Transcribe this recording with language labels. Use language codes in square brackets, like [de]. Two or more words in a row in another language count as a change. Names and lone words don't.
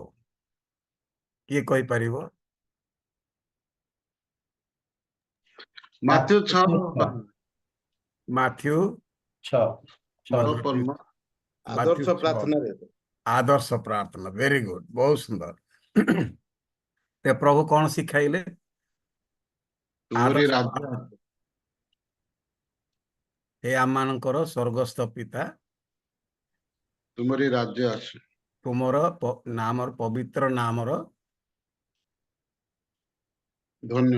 [or] କିଏ କହିପାରିବ? ମାଥ୍ୟୁ 6 ମାଥ୍ୟୁ 6 ଆଦର୍ଶ ପ୍ରାର୍ଥନାରେ ଆଦର୍ଶ ପ୍ରାର୍ଥନା। [en] very good, [or] ବହୁତ ସୁନ୍ଦର। ତେ ପ୍ରଭୁ କୌଣ ଶିଖାଇଲେ? ତୁମରି ରାଜ୍ୟ हे आमମାନଙ୍କର ସ୍ୱର୍ଗସ୍ଥ ପିତା ତୁମରି ରାଜ୍ୟ ଆସୁ। ତୁମର ନାମର ପବିତ୍ର ନାମର ଧନ୍ୟ